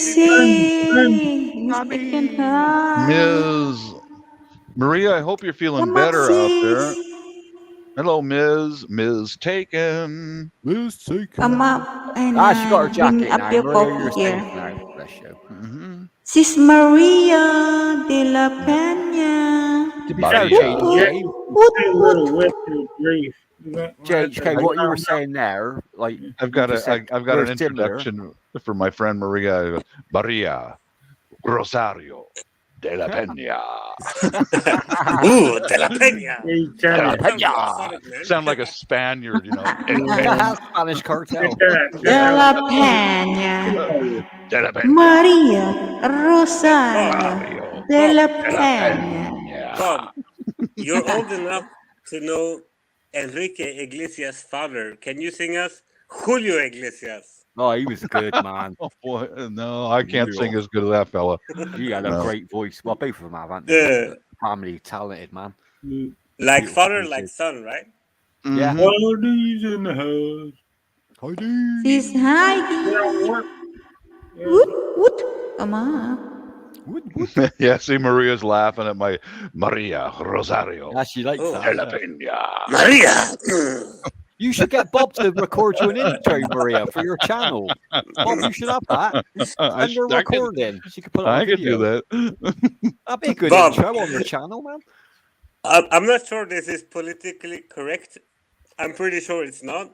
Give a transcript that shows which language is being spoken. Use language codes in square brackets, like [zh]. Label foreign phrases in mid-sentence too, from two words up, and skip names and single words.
[en] Ms. Maria, I hope you're feeling better out there. Hello, Ms. Taken. Ms. Taken. Come up and she got her jacket bring up now. your Maria, you're coffee safe here. now. Bless you. Sis Maria de la Peña. To be fair, JHK, what you were saying there, like I've got an introduction for my friend Maria. Maria Rosario de la Peña. Ooh, de la Peña. De la Peña. Sound like a Spaniard, you know. Spanish cartel. De la Peña. De la Peña. Maria Rosario de la Peña. Bob, you're old enough to know Enrique Iglesias' father. Can you sing us Julio Iglesias? Oh, he was good, man. Oh, boy. No, I can't sing as good as that fella. He had a great voice. Well, both of them have, haven't they? Yeah. Family talented, man. Like father, like son, right? Yeah. Heidi's in the house. Heidi. Sis Heidi. Woot. Come on. Yeah, see, Maria's laughing at my Maria Rosario. Yeah, she likes that. De la Peña. Maria. You should get Bob to record you an intro, Maria, for your channel. Bob, you should have that. And you're recording. She could put it on I could video. do that. That'd be a good Bob. intro on your channel, man. I'm not sure this is politically correct. I'm pretty sure it's not.